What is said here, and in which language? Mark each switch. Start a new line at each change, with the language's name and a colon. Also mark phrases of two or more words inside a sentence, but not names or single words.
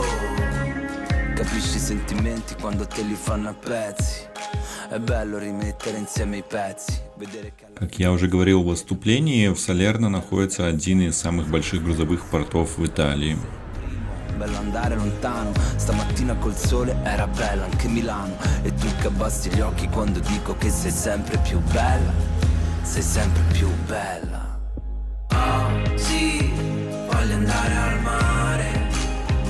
Italian: Capisci i sentimenti quando te li fanno a pezzi. È bello rimettere insieme i pezzi.
Russian: Как я уже говорил в выступлении, в Салерно находится один из самых больших грузовых портов в Италии.
Italian: Bello andare lontano, stamattina col sole era bella anche Milano. E tu che abbassi gli occhi quando dico che sei sempre più bella. Sei sempre più bella. Oggi voglio andare al mare,